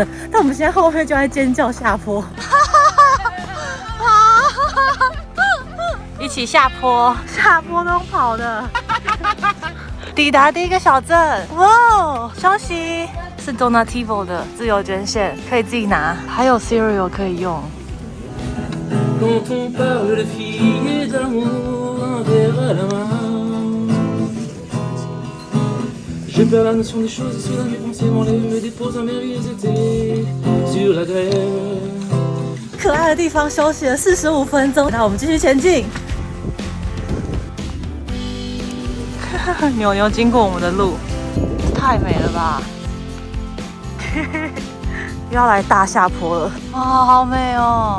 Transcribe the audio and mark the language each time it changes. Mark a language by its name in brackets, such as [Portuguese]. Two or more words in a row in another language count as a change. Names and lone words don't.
[Chinese] 但我们现在后面就在尖叫下坡。一起下坡都跑的，抵达第一个小镇，哇！休息是 Donativo 的自由捐献，可以自己拿，还有 cereal 可以用。 [French] Je perds la notion des choses et soudain mes pensées m'enlèvent, me déposent un merveilleux été sur la grève。 [Chinese] 可爱的地方休息了45分钟，那我们继续前进。牛牛经过我们的路，太美了吧！又要来大下坡了，哇，好美哦！